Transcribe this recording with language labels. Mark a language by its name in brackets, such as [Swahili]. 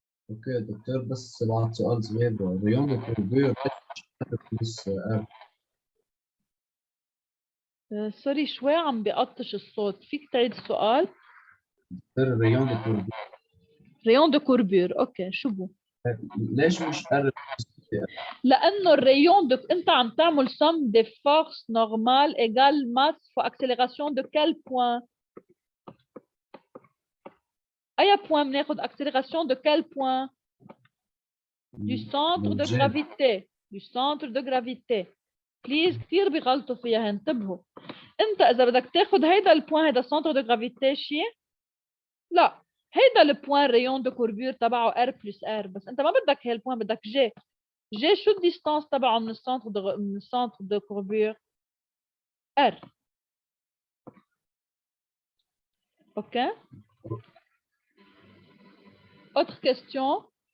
[Arabic] اوكي دكتور، بس بعد سؤال صغير، ريون كوربير بلس ار. سوري شوي عم بيقطش الصوت، فيك تعيد السؤال؟ ريون كوربير ريون دو كوربير، اوكي شو بو؟ ليش مش ار؟ لانه الريون دو انت عم تعمل [French] somme des forces normales égale masse fois accélération de quel point؟ اي point [Arabic] بناخذ [French] accélération de quel point؟ du centre de gravité، du centre de gravité. [Arabic] بليز كثير بيغلطوا فيها، انتبهوا. انت اذا بدك تاخذ هيدا البوان، هيدا السنتر دو جرافيتي شيء، لا هيدا البوان ريون دو كوربير تبعه ار بلس ار، بس انت ما بدك هي البوان، بدك جي. جي شو الديستانس تبعه من السنتر دو كوربير؟ ار. اوكي، [French] autre question؟